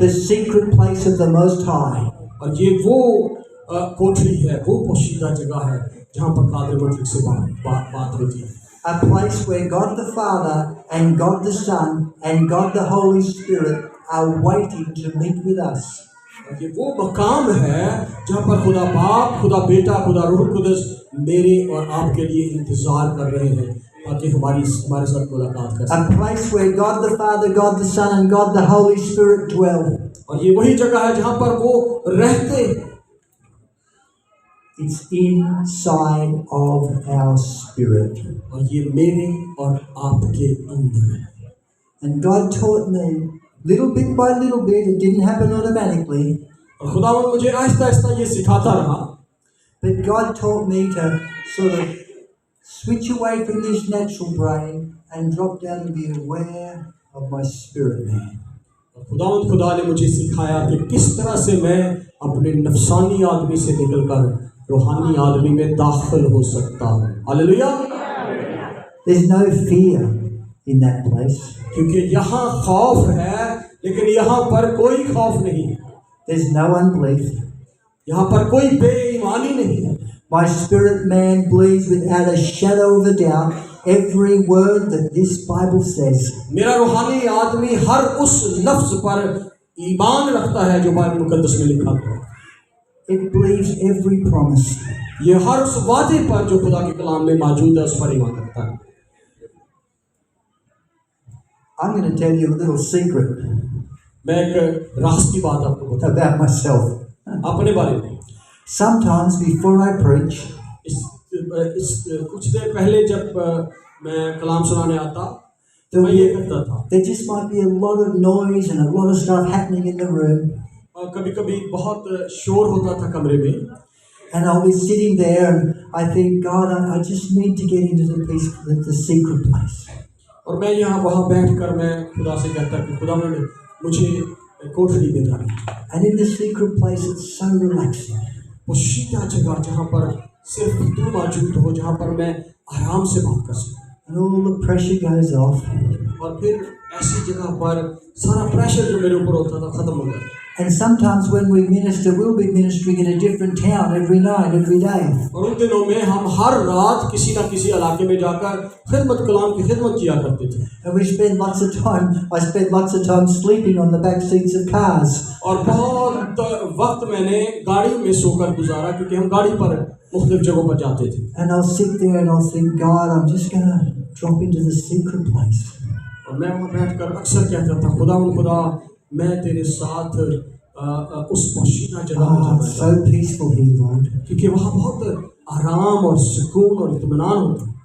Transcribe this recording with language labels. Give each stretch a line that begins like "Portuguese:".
English: The secret place of the Most High.
Hindi: और ये वो कोठरी है, वो पोशीदा जगह है जहाँ पर कादिर मुतलक से बात होती है।
English: A place where God the Father and God the Son and God the Holy Spirit are waiting to meet with us.
Hindi: ये वो मकाम है जहाँ पर खुदा बाप, खुदा बेटा, खुदा रूह कुदस मेरे और आपके लिए इंतजार कर रहे हैं ताकि हमारे साथ मुलाकात कर सकें।
English: A place where God the Father, God the Son and God the Holy Spirit dwell.
Hindi: और ये वही जगह है जहाँ पर वो रहते।
English: It's inside of our spirit.
Hindi: और ये मेरे और आपके अंदर है।
English: And God taught me little bit by little bit. It didn't happen automatically.
Hindi: और खुदावंद मुझे आहिस्ता आहिस्ता ये सिखाता रहा
English: But God taught me to sort of switch away from this natural brain and drop down and be aware of my spirit man.
Hindi: खुदा ने मुझे सिखाया कि किस तरह से मैं अपने नफसानी आदमी से निकलकर रूहानी आदमी में दाखिल हो सकता हूँ। Hallelujah.
English: There's no fear in that place.
Hindi: क्योंकि यहाँ खौफ है, लेकिन यहाँ पर कोई खौफ नहीं है।
English: There's no unbelief.
Hindi: यहाँ पर कोई बेईमानी नहीं है।
English: My spirit man believes without a shadow of a doubt every word that this Bible says.
Hindi: मेरा रूहानी आदमी हर उस लफ्ज पर ईमान रखता है जो बाइबल मुकद्दस में लिखा है।
English: It believes every promise.
Hindi: ये हर उस वादे पर जो खुदा के कलाम में मौजूद है उस पर ईमान रखता है।
English: I'm going to tell you a little secret
Hindi: मैं एक राज की बात आपको बताऊं
English: about myself.
Hindi: अपने बारे में।
English: Sometimes before I preach,
Hindi: इस कुछ देर पहले जब मैं कलाम सुनाने आता तो मैं ये करता था।
English: there just might be a lot of noise and a lot of stuff happening in the room.
Hindi: और कभी-कभी बहुत शोर होता था कमरे में।
English: And I'll be sitting there and I think, God, I just need to get into the secret place.
Hindi: और मैं यहाँ वहाँ बैठकर मैं खुदा से कहता कि खुदा मुझे कोठरी में डाल।
English: And in the secret place, it's so relaxing.
Hindi: वो शीता जगह जहाँ पर सिर्फ तू मौजूद हो, जहाँ पर मैं आराम से बात कर सकूँ।
English: And all the pressure goes off.
Hindi: और फिर ऐसी जगह पर सारा प्रेशर जो मेरे ऊपर होता था खत्म हो जाता।
English: And sometimes when we minister, we'll be ministering in a different town every night, every day.
Hindi: और उन दिनों में हम हर रात किसी ना किसी इलाके में जाकर खिदमत कलाम की खिदमत किया करते थे।
English: And we spend lots of time. I spend lots of time sleeping on the back seats of cars.
Hindi: और बहुत वक्त मैंने गाड़ी में सोकर गुजारा क्योंकि हम गाड़ी पर मुख्तलिफ जगहों पर जाते थे।
English: And I'll sit there and I'll think, God, I'm just going to drop into the secret place.
Hindi: और मैं वहाँ बैठकर अक्सर कहता था खुदा मैं तेरे साथ उस पोशीदा जगह में जाना
English: So peaceful here, Lord.
Hindi: क्योंकि वहाँ बहुत आराम और सुकून और इत्मीनान होता है।